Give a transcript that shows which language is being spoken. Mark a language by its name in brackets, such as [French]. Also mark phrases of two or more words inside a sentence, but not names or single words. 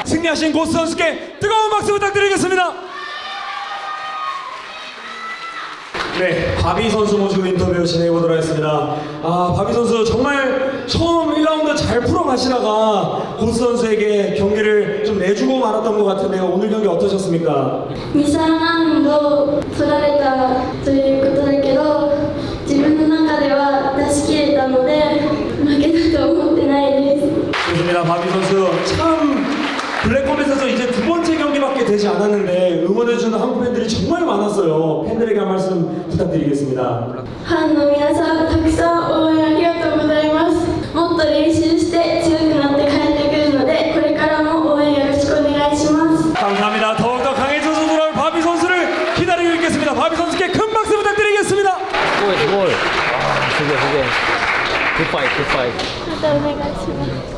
[Korean] 승리하신 고스트 선수께 뜨거운 박수 부탁드리겠습니다. 네, 바비 선수 모시고 인터뷰 진행해 보도록 하겠습니다. 바비 선수 정말 처음 1라운드 잘 풀어가시다가 고스트 선수에게 경기를 좀 내주고 말았던 것 같은데요. 오늘 경기 어떠셨습니까? [Japanese] 2、3 ラウンド取られたということだけど、自分の中では出し切れたので負けたと思ってないです。 [Korean] 좋습니다. 바비 선수 참 블랙컴뱃에서 이제 2번째 경기밖에 되지 않았는데 응원해주는 한국 팬들이 정말 많았어요. 팬들에게 한 말씀 부탁드리겠습니다. [Japanese] ファンの皆さん、たくさん応援ありがとうございます。もっと練習して強くなって帰ってくるので、これからも応援よろしくお願いします。 [Korean] 감사합니다. 더욱더 강해져서 돌아올 바비 선수를 기다리고 있겠습니다. 바비 선수께 큰 박수 부탁드리겠습니다. 골. 소개. 굿파이. [Japanese] またお願いします。